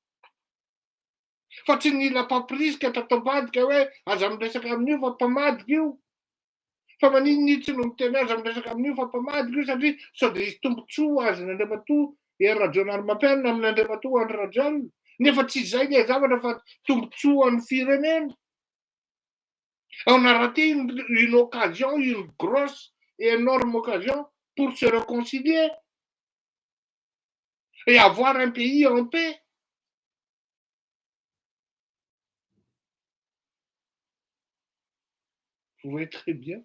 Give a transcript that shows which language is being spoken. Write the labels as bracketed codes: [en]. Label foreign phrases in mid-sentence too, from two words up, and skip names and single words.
[mg] Fa tsy mila mpapirisika tato-badika hoe aza miresaka amin'io fa mpamadika io. Fa maninona tsy no miteny aza miresaka amin'io fa mpamadika io satria sao de hisy tombotsoa azy ny Andriamatoa Hery Rajaonarimampianina amin'ny Andriamatoa Andry Rajoelina. Nefa tsy izay le zavatra fa tombotsoa an'ny firenena. [fr] On a raté une occasion, une grosse et énorme occasion pour se réconcilier et avoir un pays en paix. Vous voyez très bien.